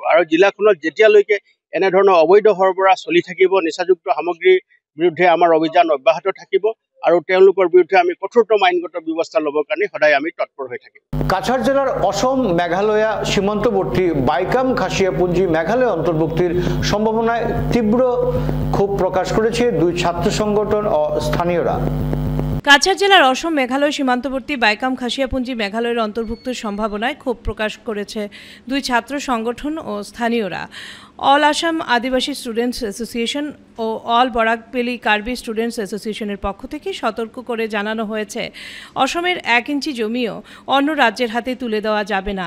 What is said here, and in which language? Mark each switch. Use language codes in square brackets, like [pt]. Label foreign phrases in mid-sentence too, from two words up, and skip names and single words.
[as] আৰু জিলাখনত যেতিয়ালৈকে এনেধৰণৰ অবৈধ সৰবৰাহ চলি থাকিব, নিচাযুক্ত সামগ্ৰীৰ বিৰুদ্ধে আমাৰ অভিযান অব্যাহত থাকিব, আৰু তেওঁলোকৰ বিৰুদ্ধে আমি কঠোৰতম আইনগত ব্যৱস্থা ল'বৰ কাৰণে সদায় আমি তৎপৰ হৈ থাকিম। [bn] কাছাড় জেলার অসম মেঘালয়া সীমান্তবর্তী বাইকাম খাসিয়াপুঞ্জি মেঘালয় অন্তর্ভুক্তির সম্ভাবনায় তীব্র ক্ষোভ প্রকাশ করেছে দুই ছাত্র সংগঠন ও স্থানীয়রা। কাছাড় জেলার অসম মেঘালয় সীমান্তবর্তী বাইকাম খাসিয়াপুঞ্জি মেঘালয়ের অন্তর্ভুক্তির সম্ভাবনায় ক্ষোভ প্রকাশ করেছে দুই ছাত্র সংগঠন ও স্থানীয়রা। অল আসাম আদিবাসী স্টুডেন্টস অ্যাসোসিয়েশন ও অল বরাকবেলি কার্বি স্টুডেন্টস অ্যাসোসিয়েশনের পক্ষ থেকে সতর্ক করে জানানো হয়েছে, অসমের 1 ইঞ্চি জমিও অন্য রাজ্যের হাতে তুলে দেওয়া যাবে না।